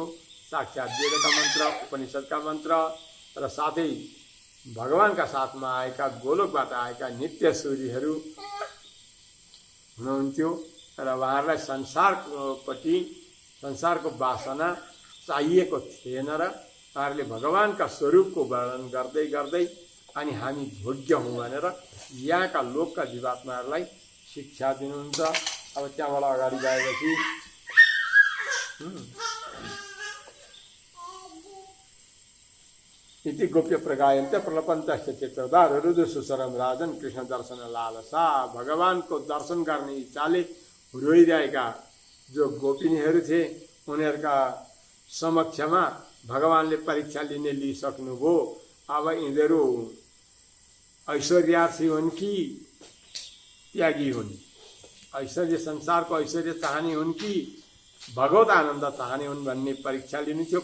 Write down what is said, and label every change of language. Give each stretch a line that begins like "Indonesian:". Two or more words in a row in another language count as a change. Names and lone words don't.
Nepali: साक्षात् वेदका मन्त्र, उपनिषदका मन्त्र र साथै भगवानका साथमा आएका गोलोकबाट आएका नित्यसूरीहरू हुनुहुन्थ्यो र उहाँहरूलाई संसारको वासना चाहिएको थिएन र उहाँहरूले भगवानका स्वरूपको वर्णन गर्दै गर्दै अनि हामी भोग्य हौँ भनेर यहाँका लोकका जीवात्माहरूलाई शिक्षा दिनुहुन्छ। अब त्यहाँबाट अगाडि गएपछि
Sanskrit: इति गोप्य प्रगायन्त प्रलपन्तस्य चित्रदा रुदु सुसरम राजन कृष्ण दर्शन लालसा।
Nepali: भगवानको दर्शन गर्ने इच्छाले रोइरहेका जो गोपिनीहरू थिए उनीहरूका समक्षमा भगवानले परीक्षा लिइसक्नुभयो। अब यिनीहरू ऐश्वर्यार्थी हुन् कि त्यागी हुन्, ऐश्वर्य संसारको ऐश्वर्य चाहने हुन् कि भगवत आनन्द चाहने हुन् भन्ने परीक्षा लिनु थियो।